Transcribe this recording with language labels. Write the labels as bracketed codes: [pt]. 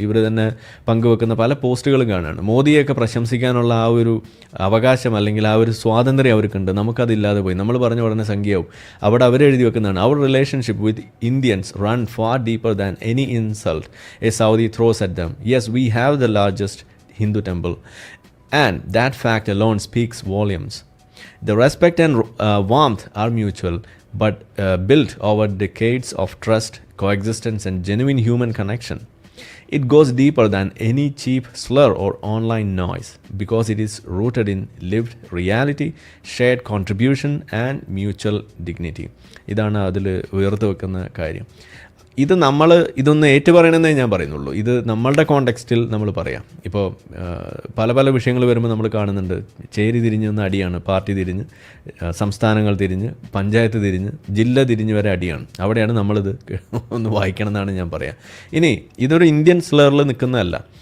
[ml] ഇവർ തന്നെ പങ്കുവെക്കുന്ന പല പോസ്റ്റുകളും കാണുകയാണ്. മോദിയെയൊക്കെ പ്രശംസിക്കാനുള്ള ആ ഒരു അവകാശം അല്ലെങ്കിൽ ആ ഒരു സ്വാതന്ത്ര്യം അവർക്കുണ്ട്, നമുക്കതില്ലാതെ പോയി. നമ്മൾ പറഞ്ഞ ഉടനെ സംഖ്യയാവും. അവിടെ അവരെഴുതി വെക്കുന്നതാണ്, [en] അവർ relationship with Indians run far deeper than any insult a Saudi throws at them. Yes, we have the largest Hindu temple, and that fact alone speaks volumes. The respect and warmth are mutual, but built over decades of trust, coexistence, and genuine human connection. It goes deeper than any cheap slur or online noise because it is rooted in lived reality, shared contribution, and mutual dignity. [ml] ഇതാണ് അതിൽ ഉയർത്തി വെക്കുന്ന കാര്യം. ഇത് ഇതൊന്ന് ഏറ്റുപറയണമെന്നേ ഞാൻ പറയുന്നുള്ളൂ. ഇത് നമ്മളുടെ കോണ്ടെക്സ്റ്റിൽ നമ്മൾ പറയാം. ഇപ്പോൾ പല വിഷയങ്ങൾ വരുമ്പോൾ നമ്മൾ കാണുന്നുണ്ട്, ചേരി തിരിഞ്ഞ് നിന്ന് അടിയാണ്, പാർട്ടി തിരിഞ്ഞ്, സംസ്ഥാനങ്ങൾ തിരിഞ്ഞ്, പഞ്ചായത്ത് തിരിഞ്ഞ്, ജില്ല തിരിഞ്ഞ് വരെ അടിയാണ്. അവിടെയാണ് നമ്മളിത് ഒന്ന് വായിക്കണം എന്നാണ് ഞാൻ പറയാം. ഇനി ഇതൊരു ഇന്ത്യൻ സ്ലറിൽ നിൽക്കുന്നതല്ല.